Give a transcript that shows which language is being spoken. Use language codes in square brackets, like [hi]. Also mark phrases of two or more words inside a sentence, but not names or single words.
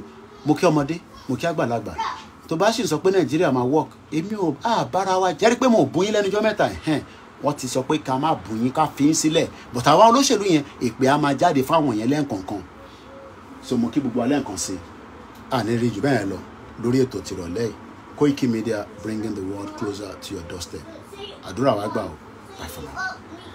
[yo] Mo kí ọmọdé mo kí àgbàlagbà tó bá sì sọ pé Nàìjíríà máa work èmi ò bára wa jẹ́rí pé mo bú yín lẹ́nujọ́ mẹ́ta wọ́n ti sọ pé ká má bú yín ká fi yín sílẹ̀ but àwa olóṣèlú yẹn èpè á máa jáde fáwọn yẹn lẹ́ǹkọ̀ọ̀kan so mo kí gbogbo alẹ́ nǹkan sí àní rí jù bẹ́ẹ̀ lọ lórí ètò tìrọ̀lẹ́ yìí. Koikimedia, [en] bringing the world closer to your doorstep. [yo] Àdúrà wa gbà o. [en] Bye for now.